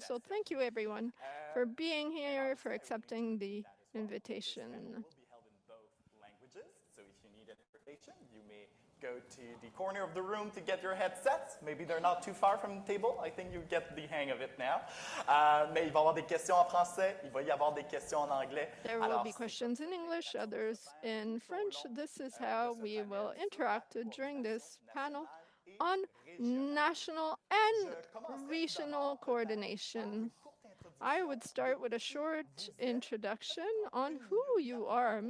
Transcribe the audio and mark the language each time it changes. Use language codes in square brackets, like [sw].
[en] So thank you, everyone, for being here, for accepting the invitation. Will be held in both languages. So if you need interpretation, you may go to the corner of the room to get your headsets. Maybe they're not too far from the table. I think you get the hang of it now. [fr] Mais il va y avoir des questions en français, il va y avoir des questions en anglais. [en] There will be questions in English, others in French. This is how we will interact during this panel on national and regional coordination. I would start with a short introduction on who you are.